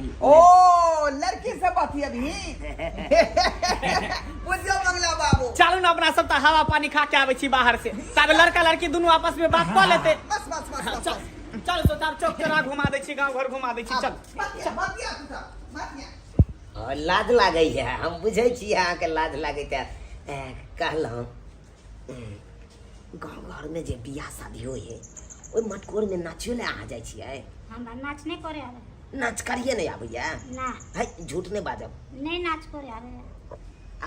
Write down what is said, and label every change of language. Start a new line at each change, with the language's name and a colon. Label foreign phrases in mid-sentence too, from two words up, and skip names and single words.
Maithili: ओ लड़की से बात ही अभी। बुझियो मंगला बाबू। चलू ना अपना सब हवा पानी खा के आवे छी बाहर से। तब लड़का लड़की दोनों आपस में बात कर लेते। बस बस बस बस, चल बस। चल तो तब चौक चौरा घुमा दे छी, गांव घर घुमा दे छी। चल बतिया बतिया तू सब बतिया। और लाज लागे है। हम बुझे छी अहाँ के लाज लागे त कहलहुँ गाँव घर में जे बियाह शादी होय है ओइ मटकोर में नाचियो ले आ जाय छियै। हमरा नाच नहीं करे आवे। नाच करिए नहीं आबैया। ना है झूठ नहीं बाजब। नहीं नाच करे आवे।